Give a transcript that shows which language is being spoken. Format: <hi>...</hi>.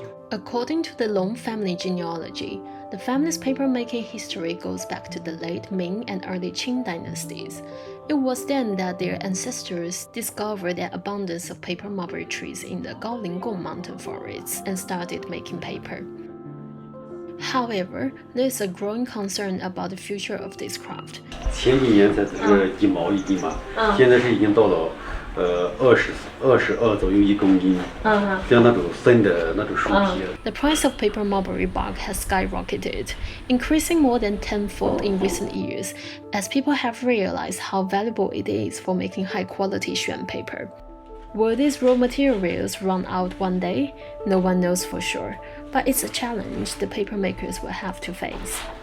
<en>According to the Long family genealogy, the family's papermaking history goes back to the late Ming and early Qing dynasties. It was then that their ancestors discovered an abundance of paper mulberry trees in the Gaolingong mountain forests and started making paper. However, there is a growing concern about the future of this craft.</en> <zh>前几年才只是1毛1斤嘛，现在是已经到了22左右1公斤，像那种生的那种树皮。</zh> <en>The price of paper mulberry bark has skyrocketed, increasing more than tenfold in recent years, as people have realized how valuable it is for making high-quality xuan paper. Will these raw materials run out one day? No one knows for sure, but it's a challenge the paper makers will have to face.</en>